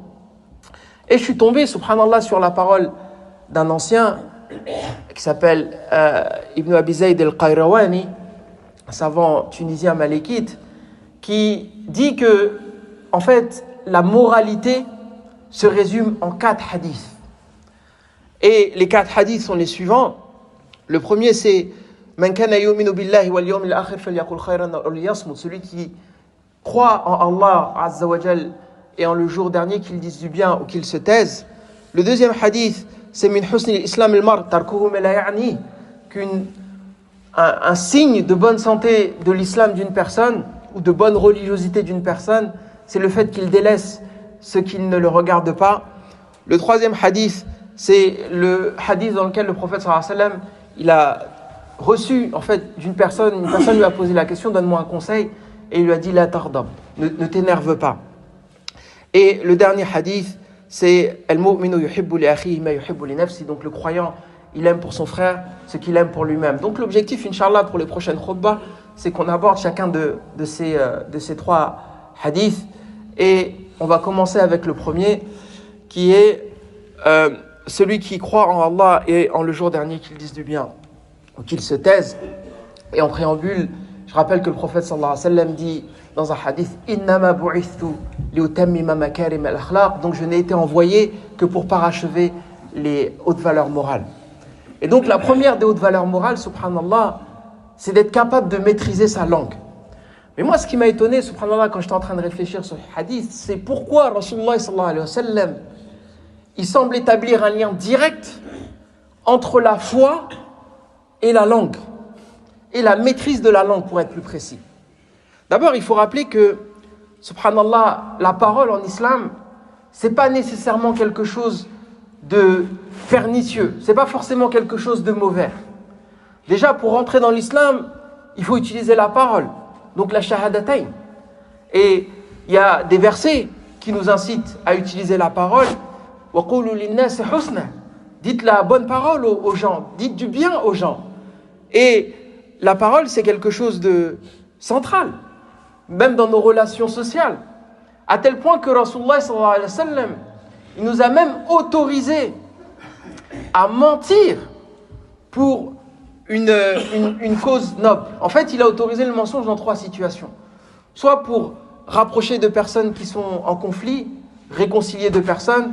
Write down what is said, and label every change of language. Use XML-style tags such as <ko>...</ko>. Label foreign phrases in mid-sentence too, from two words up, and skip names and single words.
<fr>Et je suis tombé, subhanallah, sur la parole d'un ancien qui s'appelle Ibn Abi Zayd al-Qayrawani, un savant tunisien malékite, qui dit que, en fait, la moralité se résume en 4 hadiths. Et les 4 hadiths sont les suivants. Le premier, c'est</fr> <ar>من كان يؤمن بالله واليوم الآخر فليقل خيرا أو ليصمت.</ar> <fr>Celui qui croit en Allah</fr> <ar>عز وجل</ar> <fr>et en le jour dernier, qu'il dise du bien ou qu'il se taise. Le deuxième hadith, c'est</fr> <ar>من حسن الإسلام المرء تركه ما لا يعني,</ar> <fr>qu'un signe de bonne santé de l'islam d'une personne ou de bonne religiosité d'une personne, c'est le fait qu'il délaisse ce qui ne le regarde pas. Le troisième hadith, c'est le hadith dans lequel le prophète</fr> <ar>صلى الله عليه وسلم,</ar> <fr>il a reçu en fait d'une personne, une personne lui a posé la question, donne-moi un conseil, et il lui a dit</fr> <ar>لا تغضب,</ar> <fr>ne t'énerve pas. Et le dernier hadith, c'est</fr> <ar>المؤمن يحب لأخيه ما يحب لنفسه,</ar> <fr>donc le croyant, il aime pour son frère ce qu'il aime pour lui-même. Donc l'objectif, Inch'Allah, pour les prochaines khutbahs, c'est qu'on aborde chacun de ces 3 hadiths. Et on va commencer avec le premier, qui est celui qui croit en Allah et en le jour dernier, qu'il dise du bien ou qu'il se taise. Et en préambule, je rappelle que le prophète</fr> <ar>صلى الله عليه وسلم</ar> <fr>dit dans un hadith «</fr> <ar>إنما بعثت لأتمم مكارم الأخلاق</ar> <fr>» donc je n'ai été envoyé que pour parachever les hautes valeurs morales. Et donc la première des hautes valeurs morales, subhanallah, c'est d'être capable de maîtriser sa langue. Mais moi, ce qui m'a étonné, subhanallah, quand j'étais en train de réfléchir sur ce hadith, c'est pourquoi</fr> <ar>رسول الله صلى الله عليه وسلم,</ar> <fr>il semble établir un lien direct entre la foi et la langue, et la maîtrise de la langue, pour être plus précis. D'abord, il faut rappeler que, subhanallah, la parole en islam, c'est pas nécessairement quelque chose de pernicieux, c'est pas forcément quelque chose de mauvais. Déjà, pour rentrer dans l'islam, il faut utiliser la parole, donc la shahadatayn. Et il y a des versets qui nous incitent à utiliser la parole.</fr> <ar>وقولوا للناس حسنا.</ar> <fr>Dites la bonne parole aux gens, dites du bien aux gens. Et la parole, c'est quelque chose de central, même dans nos relations sociales. À tel point que</fr> <ar>رسول الله صلى الله عليه وسلم,</ar> <fr>il nous a même autorisé à mentir pour une cause noble. En fait, il a autorisé le mensonge dans 3 situations. Soit pour rapprocher de personnes qui sont en conflit, réconcilier 2 personnes.</fr>